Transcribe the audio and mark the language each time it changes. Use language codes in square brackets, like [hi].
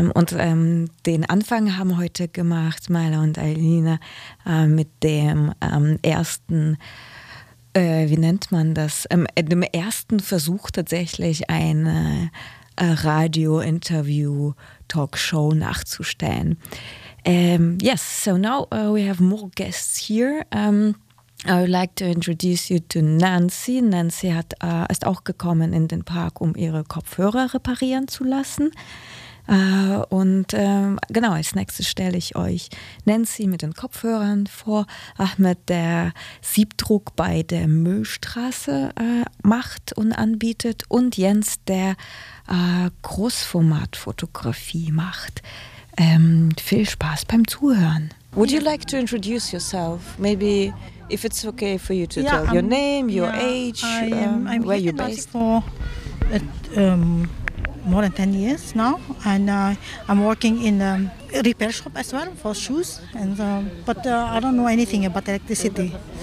[de] Den Anfang haben heute gemacht Maila und Alina mit dem ersten, wie nennt man das, dem ersten Versuch tatsächlich ein Radio-Interview-Talkshow nachzustellen. [en] Yes, so now we have more guests here. I would like to introduce you to Nancy. [de] Nancy hat ist auch gekommen in den Park, um ihre Kopfhörer reparieren zu lassen. Genau, als nächstes stelle ich euch Nancy mit den Kopfhörern vor. Ahmed, der Siebdruck bei der Müllstraße macht und anbietet. Und Jens, der Großformatfotografie macht. Viel Spaß beim Zuhören. [en] Would you like to introduce yourself? Maybe if it's okay for you to tell your name, your age, I'm where you're based. I'm here in more than 10 years now, and I'm working in a repair shop as well for shoes, and but I don't know anything about electricity.